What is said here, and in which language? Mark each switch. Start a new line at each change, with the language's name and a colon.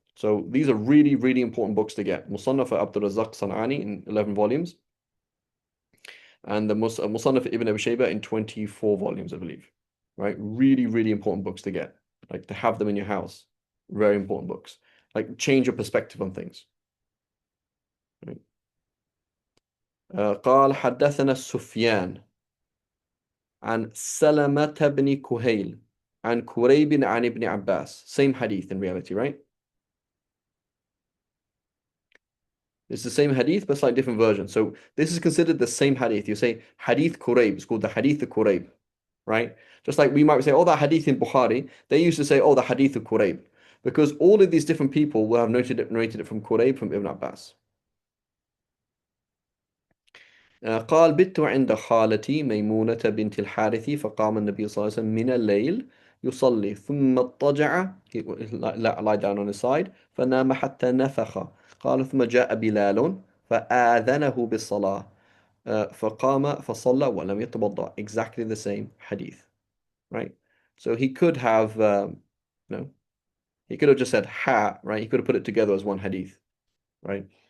English: So these are really, really important books to get. Musannaf Abdul Razzaq San'ani in 11 volumes. And the Musannaf Ibn Abi Shaybah in 24 volumes, I believe. Right? Really, really important books to get. Like to have them in your house. Very important books. Like change your perspective on things. Right?
Arabic: قال حدثنا سفيان عن سلمة بن كهيل عن كريب عن ابن عباس.
English: Same hadith in reality, right? It's the same hadith, but slightly different version. So this is considered the same hadith. You say hadith Kurayb. It's called the hadith of Kurayb, right? Just like we might say, oh, that hadith in Bukhari. They used to say, oh, the hadith of Kurayb. Because all of these different people will have narrated it from Kurayb, from Ibn Abbas.
Arabic: قال بت عند خالتي ميمونة بنت الحارث فقام النبي صلى الله عليه وسلم من الليل يصلي ثم اضطجع,
English: lie down on his side,
Arabic: فنام حتى نفخ. قال ثم جاء بلال فآذنه بالصلاة فقام فصلى ولم يتوضأ.
English: Exactly the same hadith, right? So he could have he could have just said ha, right? He could have put it together as one hadith, right?